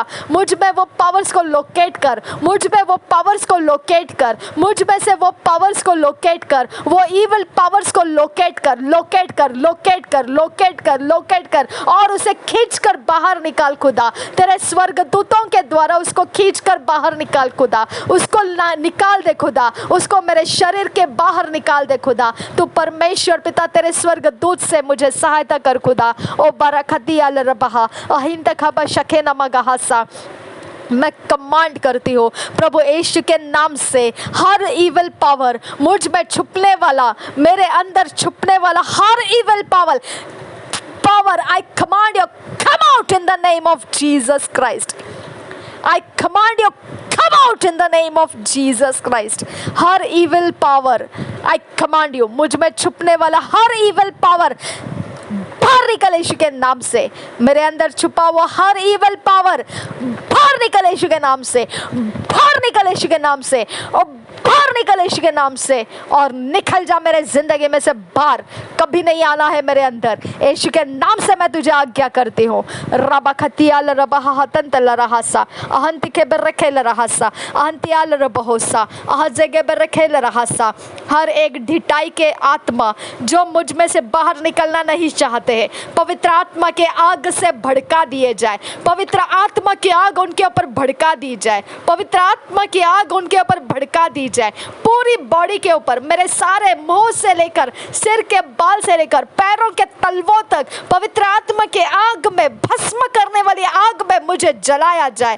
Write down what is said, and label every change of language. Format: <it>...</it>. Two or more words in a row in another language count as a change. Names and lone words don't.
<hi>मुझ में वो पावर्स को लोकेट कर, मुझ में वो पावर्स को लोकेट कर, मुझ में से वो पावर्स को लोकेट कर, वो</hi> <en>evil powers</en> <hi>को लोकेट कर, लोकेट कर, लोकेट कर, लोकेट कर, लोकेट कर, और उसे खींच कर बाहर निकाल खुदा। तेरे स्वर्गदूतों के द्वारा उसको खींच कर बाहर निकाल खुदा। उसको निकाल दे खुदा, उसको मेरे शरीर के बाहर निकाल दे खुदा। तू परमेश्वर पिता तेरे स्वर्गदूत से मुझे सहायता कर खुदा। ओ बरखती अल रबहा अहिन तखबा शखे नमगहासा। मैं कमांड करती हूँ प्रभु यीशु के नाम से, हर</hi> <en>evil power</en> <hi>मुझ में छुपने वाला, मेरे अंदर छुपने वाला हर</hi> <en>evil power, I command you come out in the name of Jesus Christ. I command you come out in the name of Jesus Christ. हर evil power I command you,</en> <hi>मुझ में छुपने वाला हर</hi> <en>evil power</en> <hi>बाहर निकल यीशु के नाम से। मेरे अंदर छुपा हुआ हर</hi> <en>evil power</en> <hi>बाहर निकल यीशु के नाम से, बाहर निकल यीशु के नाम से, और बाहर निकल यीशु के नाम से, और निकल जा मेरे जिंदगी में से बाहर। कभी नहीं आना है मेरे अंदर। यीशु के नाम से मैं तुझे आज्ञा करती हूँ। रबा खतियाल रबहा हतन तल रहसा अहंति के बरखेल रहसा अहंतियाल रबहोसा अहजगे बरखेल रहसा। हर एक ढिठाई के आत्मा जो मुझ में से बाहर निकलना नहीं चाहते हैं, पवित्र आत्मा के आग से भड़का दिए जाए। पवित्र आत्मा की आग उनके ऊपर भड़का दी जाए। पवित्र आत्मा की आग उनके ऊपर भड़का दी जाए। पूरी बॉडी के ऊपर, मेरे सारे मुंह से लेकर सिर के बाल से लेकर पैरों के तलवों तक पवित्र आत्मा के आग में, भस्म करने वाली आग में मुझे जलाया जाए।</hi>